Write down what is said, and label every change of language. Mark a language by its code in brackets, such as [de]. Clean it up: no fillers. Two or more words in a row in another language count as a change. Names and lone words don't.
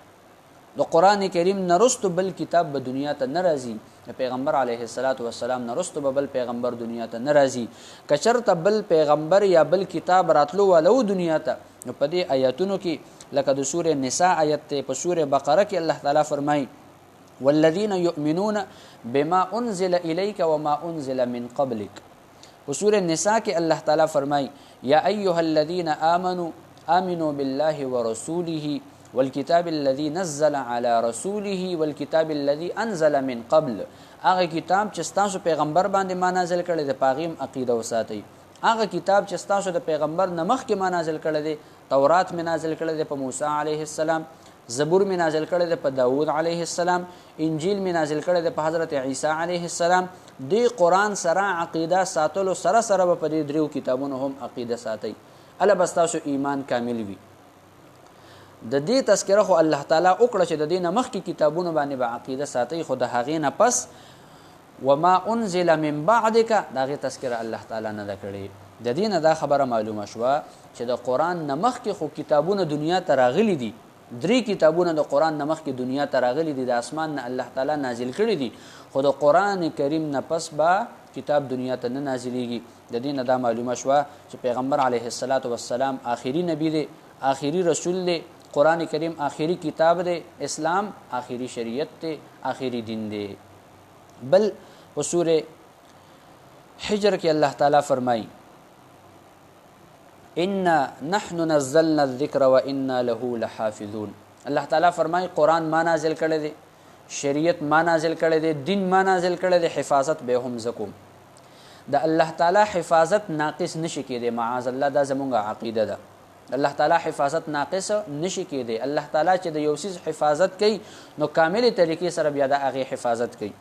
[ps] د قرآن کریم نه وروسته بل کتاب به دنیا ته نه راځي، د پیغمبر [ar] علیه الصلاة والسلام [ps] نه وروسته به بل پیغمبر دنیا ته نه راځي. که چېرته بل پیغمبر یا بل کتاب راتلو واله و دنیا ته، نو په دې آیاتونو کې لکه د سورې نساء آیت دی، په سورې بقره کې الله تعالی فرمایي [ar] والذین یؤمنون بما انزل الیک وما انزل من قبلک. [ps] په سورې نساء کې الله تعالی فرمایي [ar] یا ایها الذین آمنوا بالله ورسوله والکتاب الذي نزل على رسوله والکتاب الذي انزل من قبل. [ps] هغه کتاب چې ستاسو پیغمبر باندې ما نازل کړی دی په هغې هم عقیده وساتئ. هغه کتاب چې ستاسو د پیغمبر نه مخکې ما نازل کړی دی، تورات مې نازل کړی دی په موسی [ar] علیه السلام، [ps] زبور مې نازل کړی دی په داود [ar] علیه السلام، [ps] انجیل مې نازل کړی دی په حضرت عیسی [ar] علیه السلام. [ps] دې قرآن سره عقیده ساتلو سره سره به په دې دریو کتابونو هم عقیده ساتئ، هله به ستاسو ایمان کامل وي. د دې تذکره خو الله تعالی وکړه چې د دې نه مخکې کتابونو باندې به عقیده ساتئ، خو د هغې نه پس [ar] وما انزل من بعدک [ps] د هغې تذکره الله تعالی نه ده کړې. د دې نه دا خبره معلومه شوه چې د قرآن نه مخکې خو کتابونه دنیا ته راغلي دي، 3 کتابونه د قرآن نه مخکې دنیا ته راغلي دي، د اسمان نه الله تعالی نازل کړي دي، خو د قرآن کریم نه پس به کتاب دنیا ته نه نازلیږي. د دې نه دا معلومه شوه چې پیغمبر [ar] علیه الصلاة والسلام [ps] آخري نبی دی، آخري رسول دی، قرآن کریم آخری کتاب دی، اسلام آخری شریعت دی، آخری دین دی. بل په سورې حجر کې الله تعالی فرمایي [ar] انا نحن نزلنا الذکر وانا له لحافظون. [ps] الله تعالی فرمایي قرآن ما نازل کړی دی، شریعت ما نازل کړی دی، دین ما نازل کړی دی، حفاظت به هم زکوم. د الله تعالی حفاظت ناقص نشي کېدی، [ar] معاذ الله، [ps] دا زمونږ عقیده ده. الله تعالی حفاظت ناقص نشي کېدی. الله تعالی چې د یو څیز حفاظت کوي نو کاملې طریقې سره بیا د هغې حفاظت کوي.